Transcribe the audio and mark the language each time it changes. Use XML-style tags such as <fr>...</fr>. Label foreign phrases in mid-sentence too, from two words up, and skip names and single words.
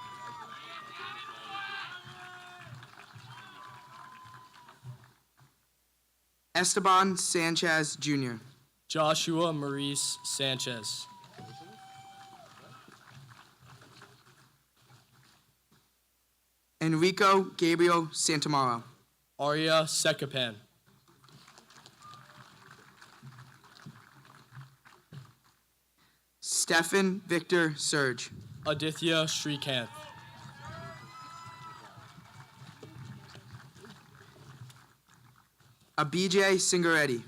<en>Esteban Sanchez Jr. Joshua Maurice Sanchez. Enrico Gabriel Santamaro. Arya Sekapan. Stefan Victor Surge. Aditya Srikanth. Abijay Singaretti.</en>